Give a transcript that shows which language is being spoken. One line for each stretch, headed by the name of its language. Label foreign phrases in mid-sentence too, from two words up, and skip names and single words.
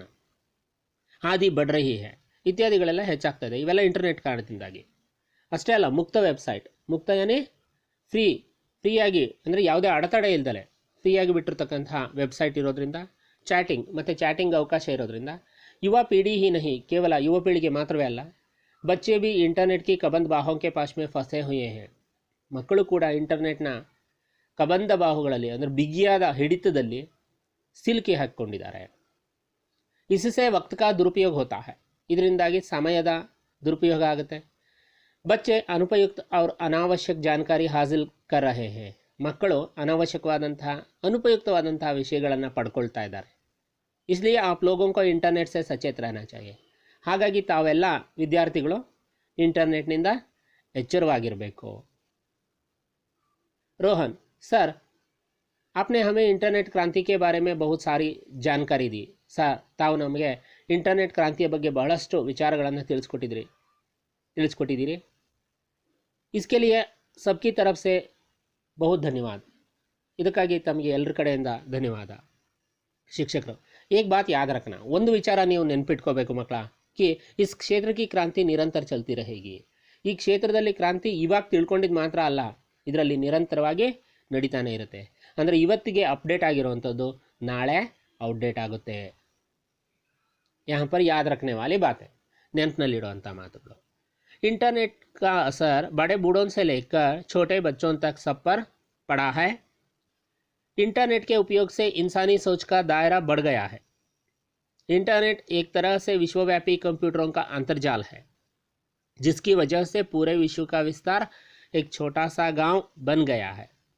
Hindi: आदि बढ़ रही है,
Kannada: ಇತ್ಯಾದಿಗಳೆಲ್ಲ ಹೆಚ್ಚಾಗ್ತದೆ, ಇವೆಲ್ಲ ಇಂಟರ್ನೆಟ್ ಕಾರಣದಿಂದಾಗಿ। ಅಷ್ಟೇ ಅಲ್ಲ, ಮುಕ್ತ ವೆಬ್ಸೈಟ್, ಮುಕ್ತ ಯಾನೇ ಫ್ರೀಯಾಗಿ ಅಂದರೆ ಯಾವುದೇ ಅಡೆತಡೆ ಇಲ್ದಲೆ ಫ್ರೀಯಾಗಿ ಬಿಟ್ಟಿರ್ತಕ್ಕಂತಹ ವೆಬ್ಸೈಟ್ ಇರೋದ್ರಿಂದ, ಚಾಟಿಂಗ್ ಅವಕಾಶ ಇರೋದ್ರಿಂದ
Hindi: युवा पीढ़ी ही नहीं, केवल युवा पीढ़ी के
Kannada: ಮಾತ್ರವೇ ಅಲ್ಲ,
Hindi: बच्चे भी इंटरनेट की कबंध बाहों के पास में फंसे हुए हैं,
Kannada: ಮಕ್ಕಳು ಕೂಡ ಇಂಟರ್ನೆಟ್ನ ಕಬಂಧ ಬಾಹುಗಳಲ್ಲಿ ಅಂದರೆ ಬಿಗಿಯಾದ ಹಿಡಿತದಲ್ಲಿ ಸಿಲುಕಿ ಹಾಕಿಕೊಂಡಿದ್ದಾರೆ।
Hindi: इससे वक्त का दुरुपयोग होता है,
Kannada: ಇದರಿಂದಾಗಿ ಸಮಯದ ದುರುಪಯೋಗ ಆಗುತ್ತೆ।
Hindi: बच्चे अनुपयुक्त और अनावश्यक जानकारी हासिल कर रहे हैं,
Kannada: ಮಕ್ಕಳು ಅನಾವಶ್ಯಕವಾದಂತಹ ಅನುಪಯುಕ್ತವಾದಂತಹ ವಿಷಯಗಳನ್ನು ಪಡ್ಕೊಳ್ತಾ ಇದ್ದಾರೆ।
Hindi: इसलिए आप लोगों को इंटरनेट से सचेत रहना चाहिए,
Kannada: ಹಾಗಾಗಿ ತಾವೆಲ್ಲ ವಿದ್ಯಾರ್ಥಿಗಳು ಇಂಟರ್ನೆಟ್ನಿಂದ ಎಚ್ಚರವಾಗಿರಬೇಕು.
Hindi: रोहन सर, आपने हमें इंटरनेट क्रांति के बारे में बहुत सारी जानकारी दी.
Kannada: ಸರ್, ತಾವು ನಮಗೆ ಇಂಟರ್ನೆಟ್ ಕ್ರಾಂತಿಯ ಬಗ್ಗೆ ಬಹಳಷ್ಟು ವಿಚಾರಗಳನ್ನು ತಿಳಿಸ್ಕೊಟ್ಟಿದ್ದೀರಿ.
Hindi: इसके लिए सबकी तरफ से बहुत धन्यवाद.
Kannada: ಇದಕ್ಕಾಗಿ ತಮಗೆ ಎಲ್ಲರ ಕಡೆಯಿಂದ ಧನ್ಯವಾದ. ಶಿಕ್ಷಕರು,
Hindi: एक बात याद रखना,
Kannada: ಒಂದು ವಿಚಾರ ನೀವು ನೆನಪಿಟ್ಕೋಬೇಕು ಮಕ್ಕಳ,
Hindi: कि इस क्षेत्र की क्रांति निरंतर चलती रहेगी.
Kannada: ಈ ಕ್ಷೇತ್ರದಲ್ಲಿ ಕ್ರಾಂತಿ ಇವಾಗ ತಿಳ್ಕೊಂಡಿದ್ದು ಮಾತ್ರ ಅಲ್ಲ, ಇದರಲ್ಲಿ ನಿರಂತರವಾಗಿ ನಡೀತಾನೆ ಇರುತ್ತೆ. ಅಂದರೆ ಇವತ್ತಿಗೆ ಅಪ್ಡೇಟ್ ಆಗಿರುವಂಥದ್ದು ನಾಳೆ ಔಟ್ಡೇಟ್ ಆಗುತ್ತೆ.
Hindi: यहाँ पर याद रखने वाली बात है,
Kannada: ನೆನಪಿನಲ್ಲಿಡುವಂಥ ಮಾತುಗಳು.
Hindi: इंटरनेट का असर बड़े बूढ़ों से लेकर छोटे बच्चों तक सब पर पड़ा है. इंटरनेट के उपयोग से इंसानी सोच का दायरा बढ़ गया है. इंटरनेट एक तरह से विश्वव्यापी कंप्यूटरों का अंतर्जाल है, जिसकी वजह से पूरे विश्व का विस्तार एक छोटा सा गांव बन गया है.